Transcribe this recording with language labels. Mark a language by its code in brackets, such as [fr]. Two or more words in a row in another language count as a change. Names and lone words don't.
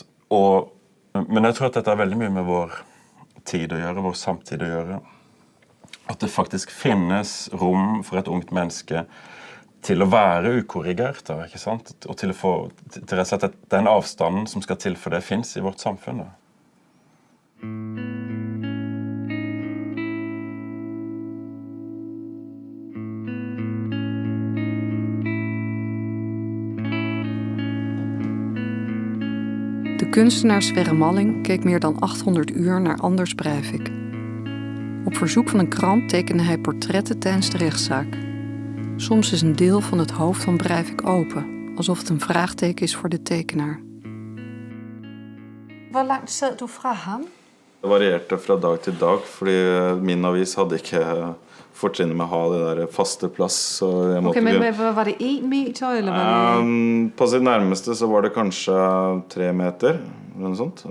[no] Men jeg tror at dette har veldig mye med vår tid å gjøre, vår samtid å gjøre. At det faktisk finnes rom for et ungt menneske til å være ukorrigert, da, ikke sant? Og til rett og slett at den avstanden som skal til for det finnes i vårt samfunn. Da. [nl] De kunstenaar Sverre Malling keek meer dan 800 uur naar Anders Breivik. Op verzoek van een krant tekende hij portretten tijdens de rechtszaak. Soms is een deel van het hoofd van Breivik open, alsof het een vraagteken is voor de tekenaar. [no] Hvor langt sad du fra ham? Det varierte fra dag til dag, fordi min avis hadde ikke fortrinnet med å ha det der faste plass. Så jeg måtte men var det 1 meter? Eller var det... På sitt nærmeste så var det kanskje 3 meter, eller noe sånt.